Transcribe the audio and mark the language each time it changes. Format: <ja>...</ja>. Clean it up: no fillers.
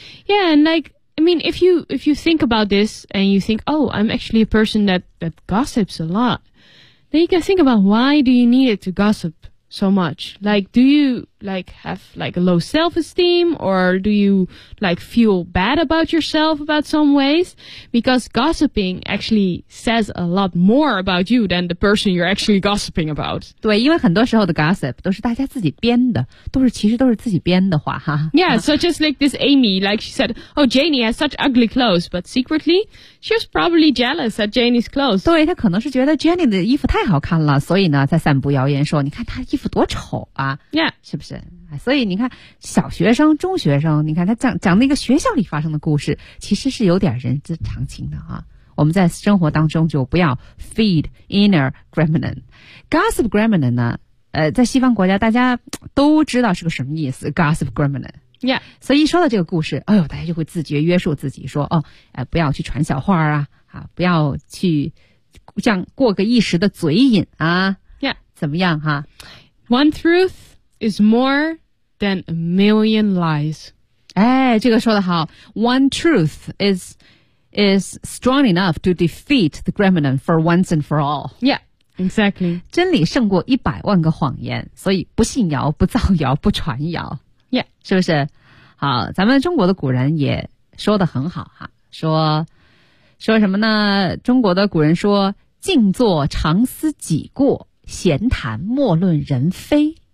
<en>Yeah, and like, I mean, if you think about this and you think, oh, I'm actually a person that gossips a lot, then you can think about why do you need it to gossip so much? Like, do you like have like a low self-esteem or do you like feel bad about yourself about some ways? Because gossiping actually says a lot more about you than the person you're actually gossiping about.</en> <zh>对，因为很多时候的 gossip 都是大家自己编的，其实都是自己编的话哈。</zh> <en>Yeah, so just like this Amy, like she said, oh, Janie has such ugly clothes, but secretly she was probably jealous at Janie's clothes.</en> <zh>对，她可能是觉得 Janie 的衣服太好看了，所以呢在散布谣言说你看她衣服多丑啊。</zh> <en>Yeah.</en> <zh>是不是？所以你看，小学生、中学生，你看他讲那个学校里发生的故事，其实是有点人之常情的啊。我们在生活当中就不要</zh> <en>feed inner gremlin， gossip gremlin</en> <zh>呢？在西方国家大家都知道是个什么意思 ，</zh> <en>gossip gremlin。 Yeah，</en> <zh>所以一说到这个故事，哎呦，大家就会自觉约束自己说，哦，不要去传小话啊，啊，不要去像过个一时的嘴瘾啊。 Yeah. 怎么样哈、啊、</zh> <en>One truth is more than a million lies.</en> <zh>哎，这个说得好。</zh> <en>One truth is strong enough to defeat the gremlin for once and for all. Yeah. Exactly.</en> <zh>真理胜过一百万个谎言，所以不信谣，不造谣，不传谣。</zh> <en>Yeah.</en> <zh>是不是？好，咱们中国的古人也说得很好啊，说什么呢？中国的古人说，静坐常思己过，闲谈莫论人非。</zh>